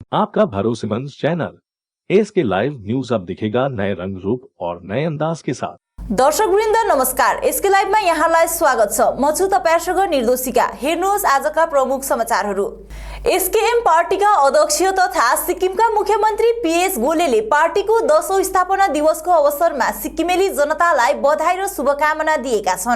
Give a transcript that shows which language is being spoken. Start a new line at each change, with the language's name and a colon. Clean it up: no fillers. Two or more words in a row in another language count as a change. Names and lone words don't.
Hindi: आपका भरोसेमंद चैनल एसके लाइव न्यूज अब दिखेगा नए रंग रूप और नए अंदाज के साथ।
Nepali: दर्शकवृन्द नमस्कार, एसके लाइभमा यहाँलाई स्वागत छ। म छु तपाईहरुसँग निर्दोषिका। हेर्नुहोस् आजका प्रमुख समाचारहरू। एसकेएम पार्टीका अध्यक्ष तथा सिक्किमका मुख्यमन्त्री पीएस गोलेले पार्टीको 10औं स्थापना दिवसको अवसरमा सिक्किमेली जनतालाई बधाई र शुभकामना दिएका छन्।